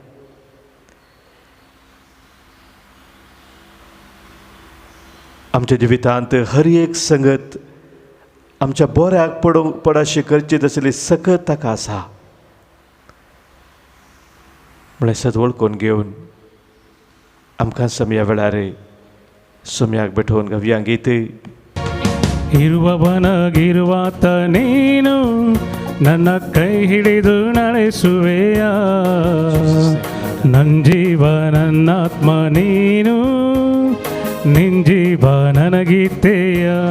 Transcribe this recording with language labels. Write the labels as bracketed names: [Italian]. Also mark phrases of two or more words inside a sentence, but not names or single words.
[Konkani] आमच्या जिवितांत हर एक संगत आमच्या बऱ्याक पडाशी करची तसली सकत ताका आसा. म्हळ्यार सत वळखून घेवन आमकां ह्या वेळार सोम्याक भेटोवन घेवया गीत. [Kannada] ಇರುವವನಾಗಿರುವಾತ ನೀನು ನನ್ನ ಕೈ ಹಿಡಿದು ನಡೆಸುವೆಯ, ನನ್ನ ಜೀವ ನನ್ನಾತ್ಮ ನೀನು, ನಿನ್ ಜೀವ ನನಗಿತ್ತೆಯ.